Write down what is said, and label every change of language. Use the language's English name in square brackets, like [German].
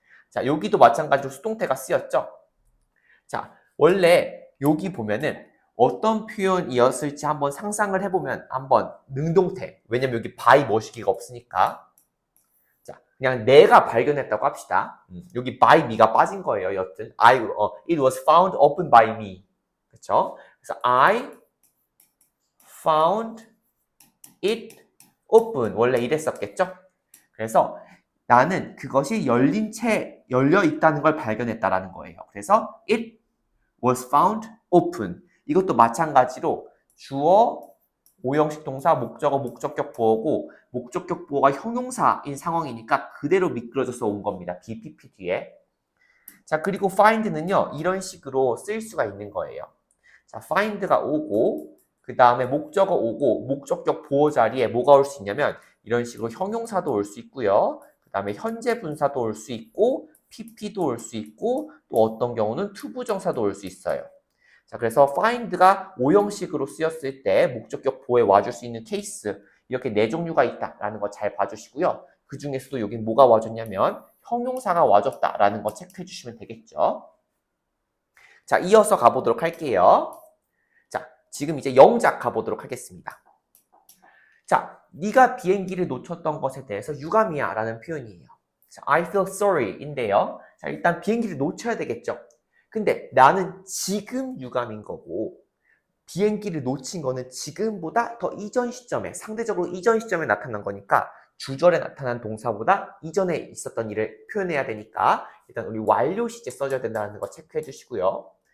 [Korean] 자, 여기도 마찬가지로 수동태가 쓰였죠? 자, 원래 여기 보면은 어떤 표현이었을지 한번 상상을 해보면 한번 능동태. 왜냐면 여기 by 머시기가 없으니까. 자, 그냥 내가 발견했다고 합시다. 여기 [English] by me [Korean] 가 빠진 거예요. 여튼 [English] it was found open by me. [Korean] 그렇죠? [English] 그래서 I found it open. [Korean] 원래 이랬었겠죠? 그래서 나는 그것이 열려 있다는 걸 발견했다라는 거예요. 그래서 [English] it was found open. [Korean] 이것도 마찬가지로 주어, 5형식 동사, 목적어, 목적격 보어고 목적격 보어가 형용사인 상황이니까 그대로 미끄러져서 온 겁니다. BPP 뒤에. 자, 그리고 find는요. 이런 식으로 쓸 수가 있는 거예요. 자, find가 오고 그 다음에 목적어 오고 목적격 보어 자리에 뭐가 올 수 있냐면 이런 식으로 형용사도 올 수 있고요. 그 다음에 현재 분사도 올 수 있고 PP도 올 수 있고 또 어떤 경우는 투부정사도 올 수 있어요. 자, 그래서 find가 5형식으로 쓰였을 때 목적격 보호에 와줄 수 있는 케이스 이렇게 4종류가 있다라는 거 잘 봐주시고요. 그 중에서도 여긴 뭐가 와줬냐면 형용사가 와줬다라는 거 체크해 주시면 되겠죠. 자, 이어서 가보도록 할게요. 자, 지금 이제 영작 가보도록 하겠습니다. 자, 네가 비행기를 놓쳤던 것에 대해서 유감이야 라는 표현이에요. [English] 자, I feel sorry [Korean] 인데요. 자, 일단 비행기를 놓쳐야 되겠죠. 근데 나는 지금 유감인 거고 비행기를 놓친 거는 지금보다 더 이전 시점에 상대적으로 이전 시점에 나타난 거니까 주절에 나타난 동사보다 이전에 있었던 일을 표현해야 되니까 일단 우리 완료 시제 써줘야 된다는 거 체크해 주시고요.